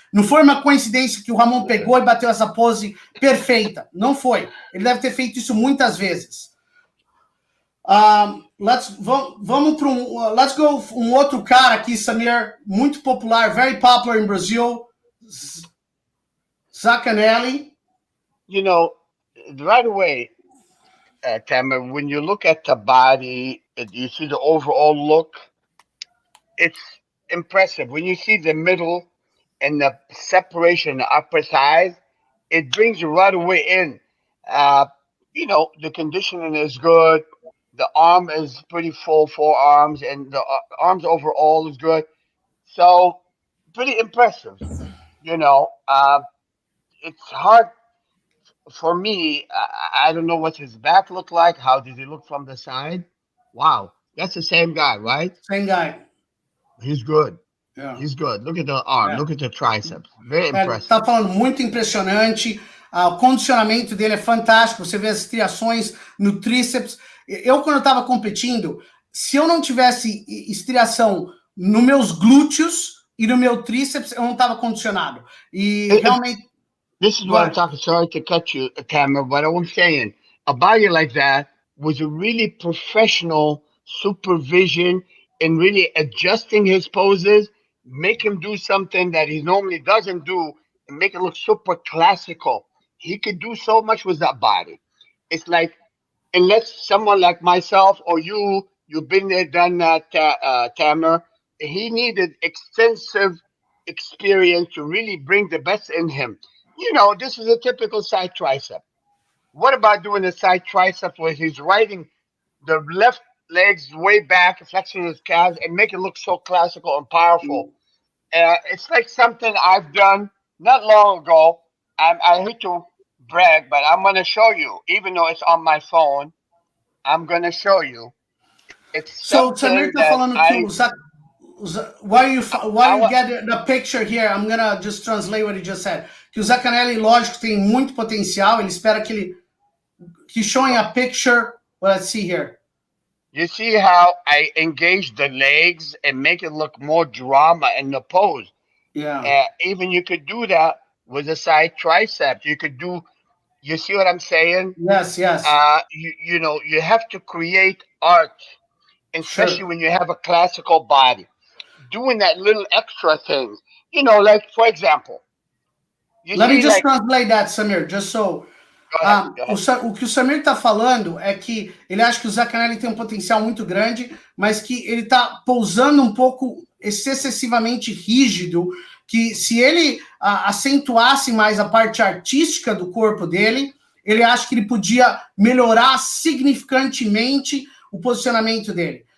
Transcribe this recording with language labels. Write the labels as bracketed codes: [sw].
[pt] Não foi uma coincidência que o Ramon pegou e bateu essa pose perfeita. Não foi. Ele deve ter feito isso muitas vezes. Vamos para [en] let's go [pt] um outro cara aqui, Samir, muito popular, [en] very popular in Brazil, [pt] Zacanelli. [en] You know, right away, Tamer, when you look at the body, you see the overall look, it's impressive. When you see the middle and the separation, the upper thighs, it brings you right away in. You know, the conditioning is good. The arm is pretty full, forearms, and the arms overall is good. So, pretty impressive. You know, it's hard for me. I don't know what his back looked like. How did he look from the side? Wow, that's the same guy, right? Same guy. He's good. Yeah. He's good. Look at the arm. Yeah. Look at the triceps. Very impressive. [pt] Tá falando muito impressionante. O condicionamento dele é fantástico. Você vê as estriações no tríceps. Eu, quando eu estava competindo, se eu não tivesse estriação nos meus glúteos e no meu tríceps, eu não estava condicionado. E realmente... [en] This is what I'm talking. Sorry to cut you, Tamara, but I'm saying a body like that was a really professional supervision and really adjusting his poses, make him do something that he normally doesn't do, and make it look super classical. He could do so much with that body. It's like, unless someone like myself or you've been there, done that, Tamara, he needed extensive experience to really bring the best in him. You know, this is a typical side tricep. What about doing a side tricep where he's riding the left legs way back, flexing his calves, and make it look so classical and powerful? It's like something I've done not long ago. I hate to brag, but I'm going to show you, even though it's on my phone. I'm going to show you. It's So, Samir [pt] tá falando que [en] while you get the picture here, I'm gonna just translate what he just said. [pt] Que o Zaccanelli, lógico, tem muito potencial. Ele espera que ele... [en] He's showing a picture. Well, let's see here. You see how I engage the legs and make it look more drama in the pose. Yeah. Even you could do that with a side tricep. You could do... You see what I'm saying? Yes. You know, you have to create art, especially when you have a classical body. Doing that little extra thing, you know, like, for example, let me just translate that, Samir, just so... Go ahead. [pt] O que o Samir está falando é que ele acha que o Zaccanelli tem um potencial muito grande, mas que ele está pousando um pouco excessivamente rígido, que se ele acentuasse mais a parte artística do corpo dele, ele acha que ele podia melhorar significantemente o posicionamento dele.